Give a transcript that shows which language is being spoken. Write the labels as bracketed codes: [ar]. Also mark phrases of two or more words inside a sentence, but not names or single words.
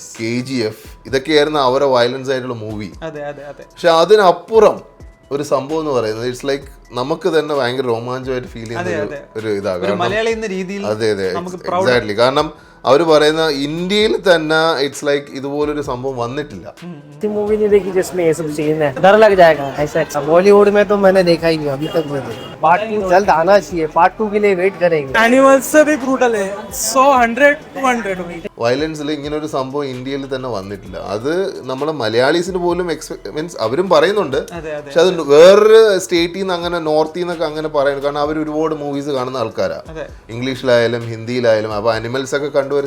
[ml] KGF ഇതൊക്കെയായിരുന്നു അവരെ വയലൻസ് ആയിട്ടുള്ള മൂവി. അതെ അതെ അതെ. പക്ഷെ അതിനപ്പുറം ഒരു സംഭവം എന്ന് പറയുന്നത് [en] it's like [ml] നമുക്ക് തന്നെ ഭയങ്കര രോമാഞ്ചമായിട്ട് ഫീൽ ചെയ്യുന്ന ഒരു ഇതാണ്. മലയാളി എന്ന രീതിയിൽ അതെ അതെ എക്സാക്ട്ലി. കാരണം അവർ പറയുന്ന ഇന്ത്യയിൽ തന്നെ [en] it's like [ml] ഇതുപോലൊരു സംഭവം വന്നിട്ടില്ല. [hi] मूवी नहीं देखी जिसमें ये सब सीन है, डर लग जाएगा ऐसा. बॉलीवुड में तो मैंने देखा ही नहीं अभी तक. पार्ट 2 जल्द आना चाहिए. पार्ट 2 के लिए वेट करेंगे. एनिमल्स से भी ब्रूटल है. 100 [ml] വയലൻസിൽ ഇങ്ങനെ ഒരു സംഭവം ഇന്ത്യയിൽ തന്നെ വന്നിട്ടില്ല. അത് നമ്മളെ മലയാളീസിന് പോലും മീൻസ് അവരും പറയുന്നുണ്ട്. പക്ഷെ അത് വേറൊരു സ്റ്റേറ്റിൽ നിന്ന് അങ്ങനെ നോർത്തിൽ നിന്നൊക്കെ അങ്ങനെ പറയുന്നു. കാരണം അവർ ഒരുപാട് മൂവീസ് കാണുന്ന ആൾക്കാരാണ്, ഇംഗ്ലീഷിലായാലും ഹിന്ദിയിലായാലും. അപ്പോൾ അനിമൽസ് ഒക്കെ കണ്ടുവരും.